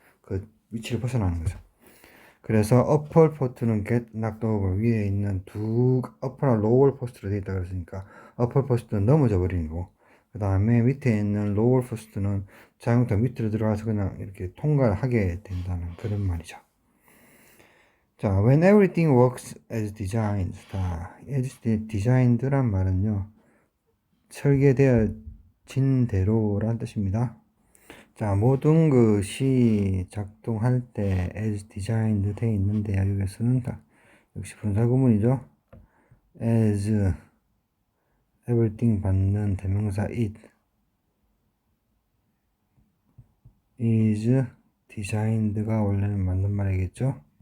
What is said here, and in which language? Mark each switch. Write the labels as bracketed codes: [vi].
[ko] 그 위치를 벗어나는 거죠. 그래서 upper post는 [en] get knocked over, [ko] 위에 있는 upper나 lower post로 되어 있다 그랬으니까 upper post는 넘어져 버리는 거고, 그 다음에 밑에 있는 lower post는 자동차 밑으로 들어가서 그냥 이렇게 통과하게 된다는 그런 말이죠. [en] 자, when everything works as designed. [ko] 자, as designed란 말은요, 설계되어진 대로란 뜻입니다. 자, 모든 것이 작동할 때 as designed 되어 있는데요. 여기서는 역시 분사구문이죠. [en] as everything [ko] 받는 대명사 [en] it is designed [ko] 가 원래는 맞는 말이겠죠.